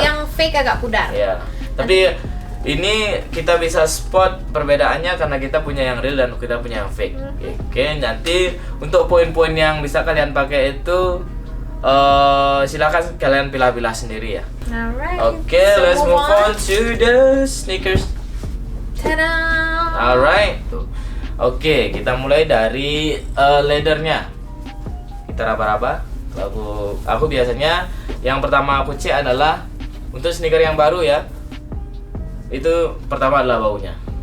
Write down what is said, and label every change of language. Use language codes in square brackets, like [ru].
[id] yang fake agak pudar. Ya. Tapi ini kita bisa spot perbedaannya karena kita punya yang real dan kita punya yang fake. Oke, nanti untuk poin-poin yang bisa kalian pakai itu silakan kalian pilah-pilah sendiri ya. [en] Alright. [id] Oke, [en] So let's move on to the sneakers. Tada. Alright. Tuh. [id] Oke, kita mulai dari leathernya. Kita raba-raba. Aku biasanya yang pertama aku cek adalah untuk sneaker yang baru ya. Itu pertama adalah baunya.